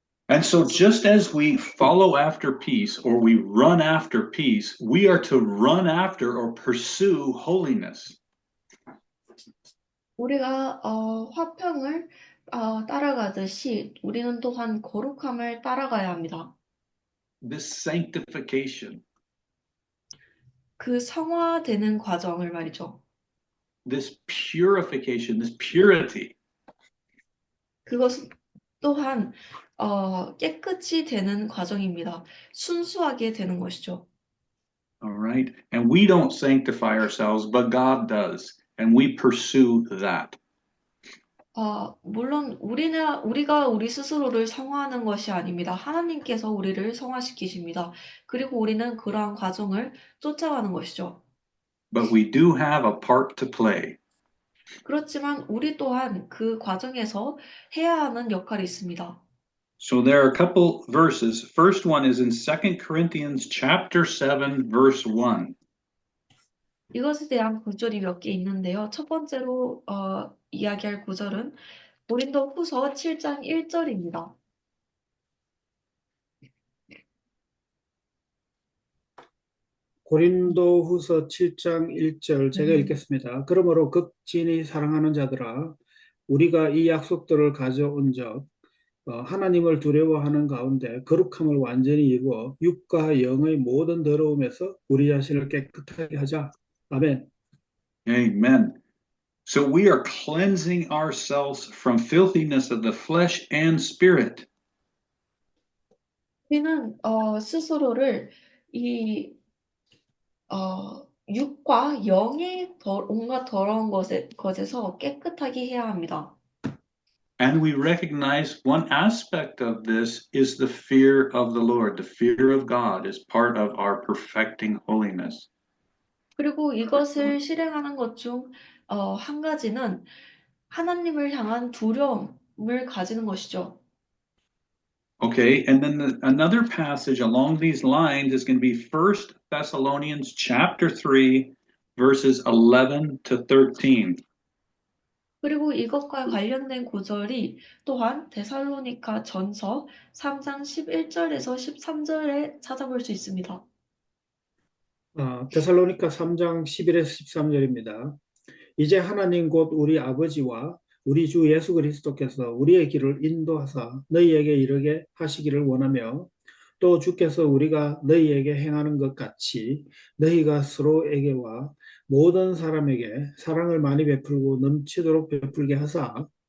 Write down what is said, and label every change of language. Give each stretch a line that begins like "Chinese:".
English: And so, just as we follow after peace or we run after peace, we are to run after or pursue holiness.
Korean: 우리가 화평을 따라가듯이 우리는 또한 거룩함을 따라가야 합니다.
English: This sanctification,
Korean: 그 성화되는 과정을 말이죠.
English: this purification, this purity.
Korean: 그것은 또한 깨끗이 되는 과정입니다. 순수하게 되는 것이죠.
English: All right. And we don't sanctify ourselves, but God does. And we pursue that.
Korean: 물론 우리가 우리 스스로를 성화하는 것이 아닙니다. 하나님께서 우리를 성화시키십니다. 그리고 우리는 그러한 과정을 쫓아가는 것이죠.
English: But we do have a part to play.
Korean: 그렇지만 우리 또한 그 과정에서 해야 하는 역할이 있습니다.
English: So there are a couple verses. First one is in 2 Corinthians chapter 7, verse 1.
Korean: 이것에 대한 구절이 몇 개 있는데요. 첫 번째로 이야기할 구절은 고린도후서 7장 1절입니다. 고린도후서 7장 1절 제가 읽겠습니다. 그러므로 극진히 사랑하는 자들아, 우리가 이 약속들을 가져온 적 하나님을 두려워하는 가운데 거룩함을 완전히 이루어 육과 영의 모든 더러움에서 우리 자신을 깨끗하게 하자. 아멘.
English: Amen. So we are cleansing ourselves from filthiness of the flesh and spirit.
Korean: 우리는 스스로를 이 육과 영의 온갖 더러운 것에서 깨끗하게 해야 합니다.
English: And we recognize one aspect of this is the fear of the Lord. The fear of God is part of our perfecting holiness.
Korean: 그리고 이것을 실행하는 것 중 한 가지는 하나님을 향한 두려움을 가지는 것이죠.
English: Okay, and then another passage along these lines is going to be 1 Thessalonians chapter 3, verses 11 to 13.
Korean: 그리고 이것과 관련된 구절이 또한 데살로니가 전서 3장 11절에서 13절에 찾아볼 수 있습니다. 데살로니가 3장 11에서 13절입니다. 이제 하나님 곧 우리 아버지와 우리 주 예수 그리스도께서 우리의 길을 인도하사 너희에게 이르게 하시기를 원하며 또 주께서 우리가 너희에게 행하는 것 같이 너희가 서로에게와 모든 사람에게 사랑을 많이 베풀고 넘치도록 베풀게 하사